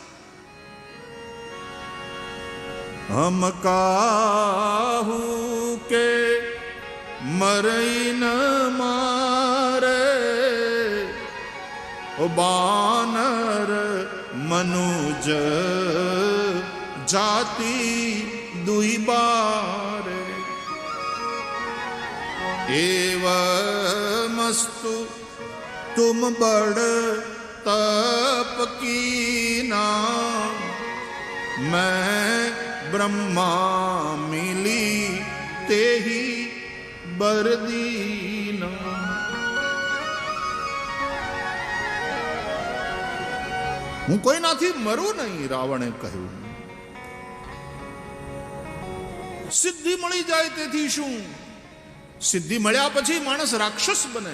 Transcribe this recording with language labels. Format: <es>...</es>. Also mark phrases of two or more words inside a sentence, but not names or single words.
<awa>हम काहु के मरइ न मारे ओ बानर मनुज जाति दुइ बारे एव मस्तु तुम बड़ तप कीना मैं ब्रह्मा मिली तेही बरदीना।</awa> <gu>હું કોઈનાથી મરું નહીં, રાવણે કહ્યું. સિદ્ધિ મળી જાય તેથી શું? સિદ્ધિ મળ્યા પછી માણસ રાક્ષસ બને.</gu>